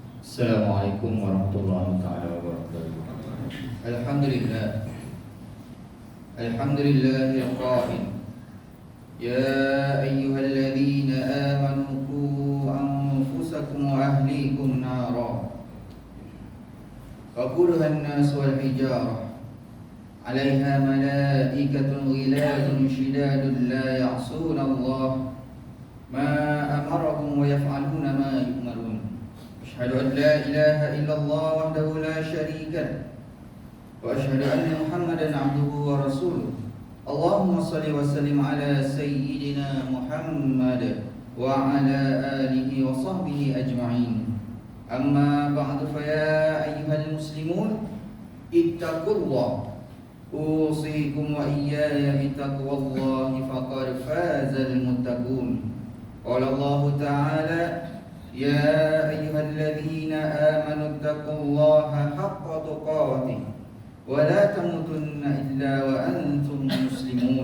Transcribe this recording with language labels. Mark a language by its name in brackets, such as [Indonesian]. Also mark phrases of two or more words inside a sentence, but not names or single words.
[Arabic] السلام عليكم ورحمة الله تعالى وبركاته. الحمد لله. الحمد لله القائل. يا أيها الذين آمنوا قوا أنفسكم وأهليكم نارا. وقودها الناس والحجارة. عليها ملائكة غلاظ شداد لا يعصون الله ما أمرهم ويفعلون ما يؤمرون. أشهد أن لا إله إلا الله وحده لا شريك له وأشهد أن محمدا عبده ورسوله اللهم صل وسلم على سيدنا محمد وعلى آله وصحبه أجمعين أما بعد فيا أيها المسلمون اتقوا الله أوصيكم وإياي بتقوى الله فقد فاز المتقون قال الله تعالى يا أيها الذين آمنوا اتقوا الله حق تقاته ولا تموتن إلا وأنتم مسلمون.